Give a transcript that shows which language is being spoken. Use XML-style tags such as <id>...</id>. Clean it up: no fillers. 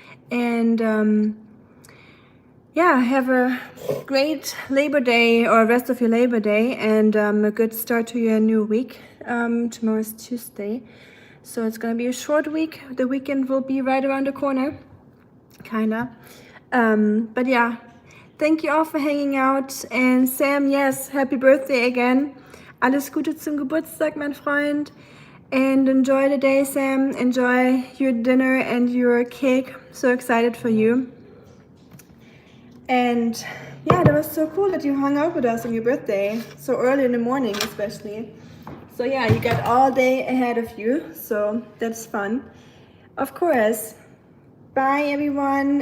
<en>And yeah, have a great Labor Day or rest of your Labor Day, and a good start to your new week. Tomorrow is Tuesday, so it's gonna be a short week. The weekend will be right around the corner, kinda. But yeah, thank you all for hanging out. And Sam, yes, happy birthday again.</en> <de>Alles Gute zum Geburtstag, mein Freund.</de> <en>And enjoy the day, Sam. Enjoy your dinner and your cake. So excited for you. And yeah, that was so cool that you hung out with us on your birthday. So early in the morning, especially. So yeah, you got all day ahead of you. So that's fun. Of course. Bye, everyone.</en>